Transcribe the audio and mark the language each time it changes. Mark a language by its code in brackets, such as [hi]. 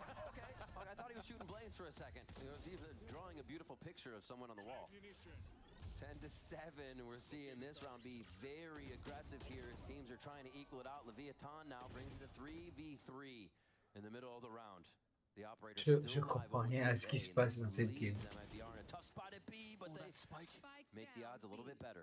[en] Okay, I thought he was shooting blaze for a second. He was even drawing a beautiful picture of someone on the wall. 10-7, we're seeing this round be very aggressive here as teams are trying to equal it out. Leviathan now brings it to 3v3 in the middle of the round. The operator [fr] Je comprends rien à ce qui se passe dans cette game. [en] MIBR in a tough spot at B, but they make the odds a little bit better.